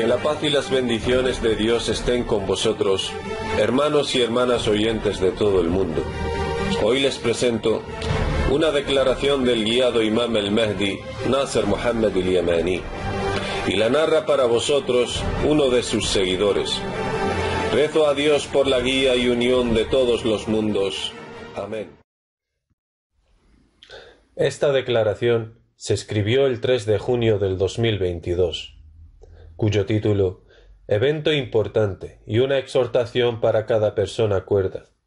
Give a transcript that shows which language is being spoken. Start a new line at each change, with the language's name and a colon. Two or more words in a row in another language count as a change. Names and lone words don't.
Spanish: paz y las bendiciones de Dios estén con vosotros, hermanos y hermanas oyentes de todo el mundo. Hoy les presento una declaración del guiado Imam al-Mahdi, Nasser Muhammad al-Yamani, y la narra para vosotros uno de sus seguidores. Rezo a Dios por la guía y unión de todos los mundos. Amén. Esta declaración se escribió el 3 de junio del 2022, cuyo título, Evento importante y una exhortación para cada persona cuerda.